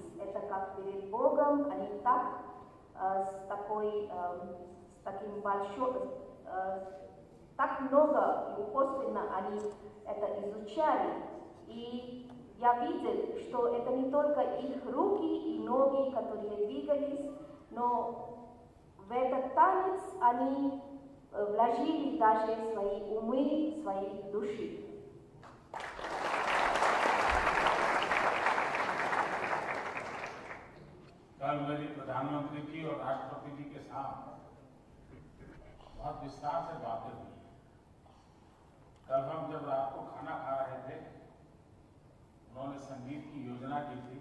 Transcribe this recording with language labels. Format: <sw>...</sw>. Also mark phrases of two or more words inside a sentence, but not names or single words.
<ru>Это как перед Богом, они так таким большим, так много и упорственно они это изучали. И я видел, что это не только их руки и ноги, которые двигались, но в этот танец они вложили даже свои умы, свои души.</ru> <hi>कल मेरी प्रधानमंत्री जी और राष्ट्रपति जी के साथ बहुत विस्तार से बातें हुई। कल हम जब रात को खाना खा रहे थे, उन्होंने संगीत की योजना की थी।</hi>